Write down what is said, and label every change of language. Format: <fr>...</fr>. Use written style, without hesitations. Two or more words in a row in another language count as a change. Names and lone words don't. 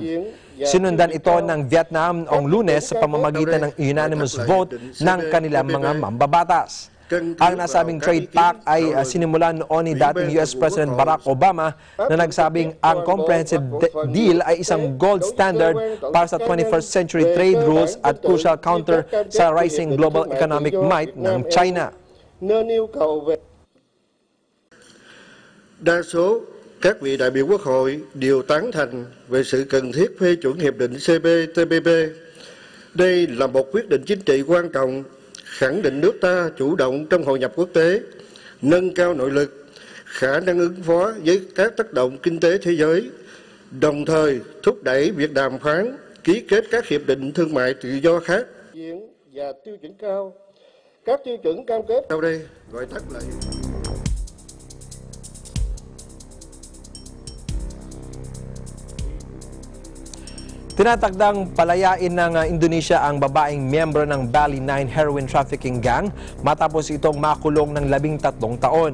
<tl>Sinundan ito ng Vietnam noong Lunes sa pamamagitan ng</tl> <en>unanimous vote</en> <tl>ng kanilang mga mambabatas. Ang nasabing</tl> <en>trade pact</en> <tl>ay sinimulan noon ni dating US President Barack Obama na nagsabing ang</tl> <en>comprehensive deal</en> <tl>ay isang</tl> <en>gold standard</en> <tl>para sa</tl> <en>21st century trade rules</en> <tl>at</tl> <en>crucial counter</en> <tl>sa</tl> <en>rising global economic might</en> <tl>ng China.</tl> <vi>Đa số các vị đại biểu Quốc hội đều tán thành về sự cần thiết phê chuẩn hiệp định CPTPP. Đây là một quyết định chính trị quan trọng, khẳng định nước ta chủ động trong hội nhập quốc tế, nâng cao nội lực, khả năng ứng phó với các tác động kinh tế thế giới, đồng thời thúc đẩy việc đàm phán, ký kết các hiệp định thương mại tự do khác và tiêu chuẩn cao. Các tiêu chuẩn cam kết sau đây gọi tắt là</vi> <tl>Tinatagdang palayain ng Indonesia ang babaeng miyembro ng Bali 9</tl> <en>heroin trafficking gang</en> <tl>matapos itong makulong ng 13 taon.</tl>